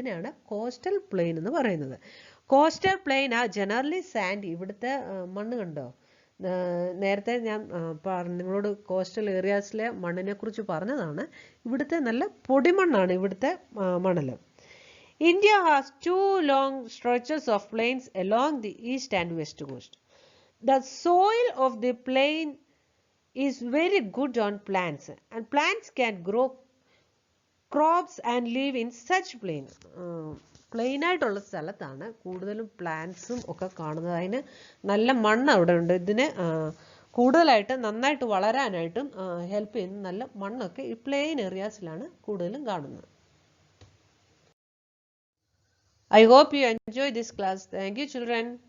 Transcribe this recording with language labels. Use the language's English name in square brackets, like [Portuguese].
[Malayalam] ഇതിനെയാണ് coastal plain എന്ന് പറയുന്നത്. കോസ്റ്റൽ പ്ലെയിൻ ആ ജനറലി സാൻഡ്. ഇവിടുത്തെ മണ്ണ് കണ്ടോ, നേരത്തെ ഞാൻ നിങ്ങളോട് കോസ്റ്റൽ ഏരിയാസിലെ മണ്ണിനെ കുറിച്ച് പറഞ്ഞതാണ്. ഇവിടുത്തെ നല്ല പൊടിമണ്ണാണ് ഇവിടുത്തെ മണൽ. [English] India has two long stretches of plains along the east and west coast. The soil of the plain is very good on plants, and plants can grow crops and live in such plain. [Malayalam] Plain ആയിട്ടുള്ള സ്ഥലത്താണ് കൂടുതലും പ്ലാന്റ്സും ഒക്കെ കാണുന്നത്. അതിന് നല്ല മണ്ണ് അവിടെ ഉണ്ട്. ഇതിന് കൂടുതലായിട്ട് നന്നായിട്ട് വളരാനായിട്ടും ഹെൽപ്പ് ചെയ്യുന്ന നല്ല മണ്ണൊക്കെ ഈ പ്ലെയിൻ ഏരിയാസിലാണ് കൂടുതലും കാണുന്നത്. [English] I hope you enjoy this class. Thank you, children.